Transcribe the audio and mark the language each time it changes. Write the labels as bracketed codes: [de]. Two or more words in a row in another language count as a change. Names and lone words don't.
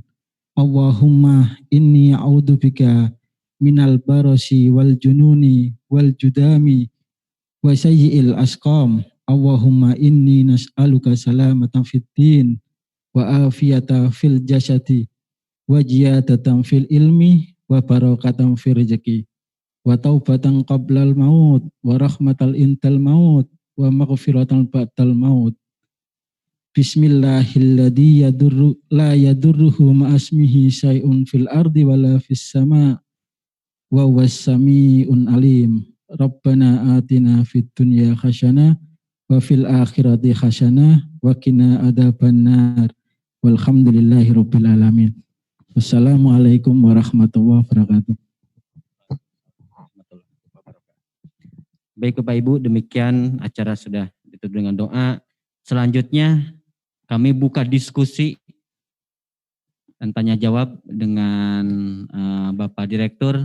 [ar] اللهم إني أعوذ بك من البرص والجنون والجذام وسيئ الأسقام. اللهم إنا نسألك سلامة في الدين وعافية في الجسد وزيادة في العلم وبركة في الرزق وتوبة قبل الموت ورحمة عند الموت ومغفرة بعد الموت. بسم الله الذي لا يضر مع اسمه شيء في الأرض ولا في السماء وهو السميع العليم. ربنا آتنا في الدنيا حسنة وفي الآخرة حسنة وقنا عذاب النار. والحمد لله رب العالمين والسلام عليكم ورحمة الله وبركاته. [id] Baik Bapak Ibu, demikian acara sudah ditutup dengan doa. Selanjutnya kami buka diskusi dan tanya jawab dengan Bapak Direktur.